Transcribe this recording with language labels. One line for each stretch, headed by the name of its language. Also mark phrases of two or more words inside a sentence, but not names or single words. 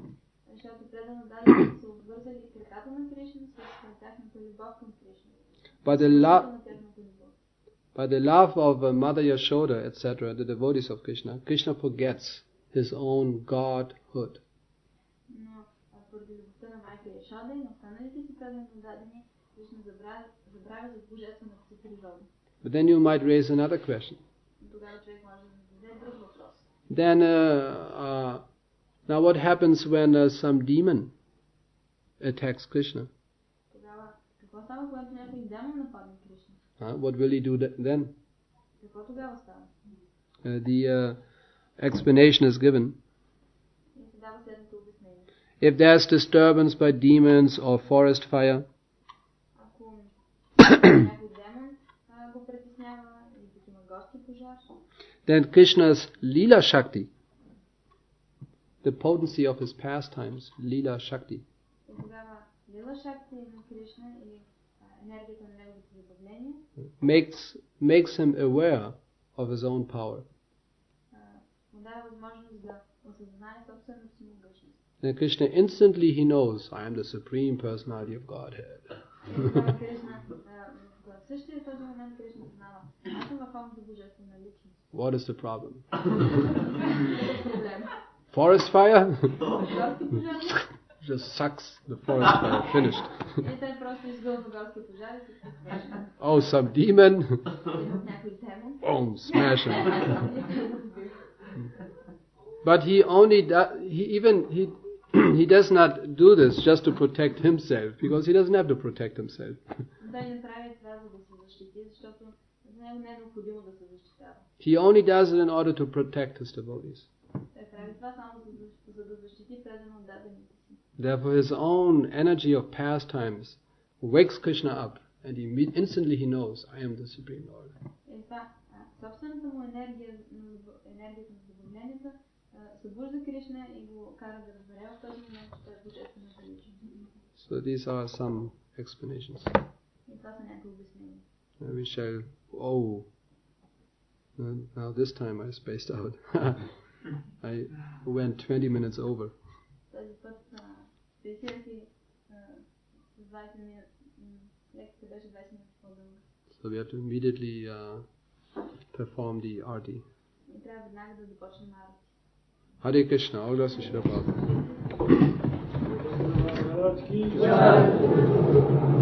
English: By the love of Mother Yashoda, etc., the devotees of Krishna, Krishna forgets his own godhood. But then you might raise another question.
Bulgarian: тогава човек може да зададе друг въпрос.
English: Then, now what happens when some demon attacks Krishna?
Bulgarian: Тогава, какво става, когато някой демон нападне Кришна?
English: What will he do then?
Bulgarian: Какво тогава става?
English: The explanation is given.
Bulgarian: И се дава следното обяснение.
English: If there's disturbance by demons or forest fire,
Bulgarian: Ако някой демон го притеснява или пък има горски пожар,
English: then Krishna's Leela Shakti, the potency of his pastimes, Leela Shakti,
Bulgarian: и тогава Лила Шакти на Кришна или енергията на неговите забавления
English: makes him aware of his own power.
Bulgarian: му дава възможност да осъзнае собствената си могъчност.
English: Then Krishna instantly he knows, I am the supreme personality of Godhead.
Bulgarian: Тогава Кришна, в същия този момент Кришна знава, аз съм върховната божествена личност.
English: What is the problem?
Bulgarian: Проблем.
English: Forest fire?
Bulgarian: Горски пожар?
English: Just sucks the forest fire. Finished.
Bulgarian: И той просто изгълва горски пожар и се свършва.
English: Oh, some demon?
Bulgarian: Някой демон.
English: Boom, smash him. But he only he does not do this just to protect himself, because he doesn't have to protect himself.
Bulgarian: Той не прави това за да се защити, защото за него не е необходимо да се защитава.
English: He only does it in order to protect his devotees.
Bulgarian: Той прави това само за да защити предано дадените си.
English: Therefore, his own energy of pastimes wakes Krishna up, and instantly he knows, I am the Supreme Lord.
Bulgarian: И това, собствената му енергията на забавленията събужда Кришна и го кара да разбере в този момент, че той е божествената личност.
English: So these are some explanations.
Bulgarian: И това са някои обяснения.
English: We shall. Now this time I spaced out. I went 20 minutes over.
Bulgarian: Този път спесирах и с 20 минути. Лекцията беше 20 минути по-дълга.
English: So we have to immediately perform the arti.
Bulgarian: И трябва веднага да започнем арти.
English: Hare Krishna, all glories to Srila Prabhupada.